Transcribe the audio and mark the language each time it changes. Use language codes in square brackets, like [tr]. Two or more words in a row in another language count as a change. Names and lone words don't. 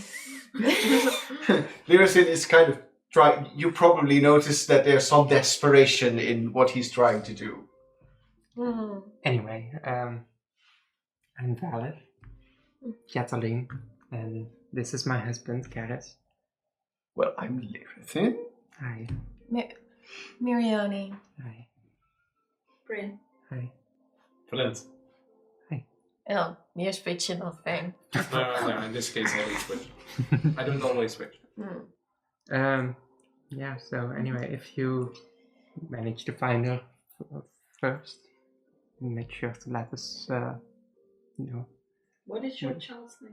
[en] Lyricid is kind of trying. You probably noticed that there's some desperation in what he's trying to do. Hmm. Anyway, I'm Valid, Cataline, and this is my husband, Gareth. Well, I'm Lyricid. Hi. Miriani. Hi. Bryn. Hi. Flint. [nl] Oh, meer switchen dan fame. [en] No, in this case I don't switch. I don't always switch. Yeah, so anyway, if you manage to find her first, make sure to let us know. What is your child's name?